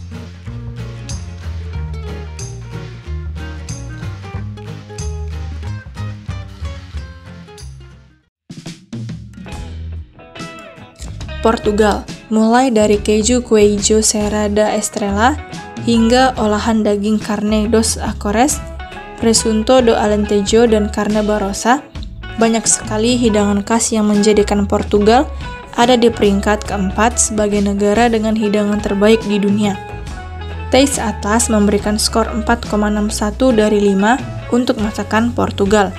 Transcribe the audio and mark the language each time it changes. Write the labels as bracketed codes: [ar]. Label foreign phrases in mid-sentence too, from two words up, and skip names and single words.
[id] Portugal. Mulai dari keju [pt] queijo Serra da Estrela [id] hingga olahan daging [pt] carne dos Açores, presunto do Alentejo, [id] dan [pt] carne barossa, [id] banyak sekali hidangan khas yang menjadikan Portugal ada di peringkat keempat sebagai negara dengan hidangan terbaik di dunia. Taste Atlas memberikan skor 4,61 dari 5 untuk masakan Portugal.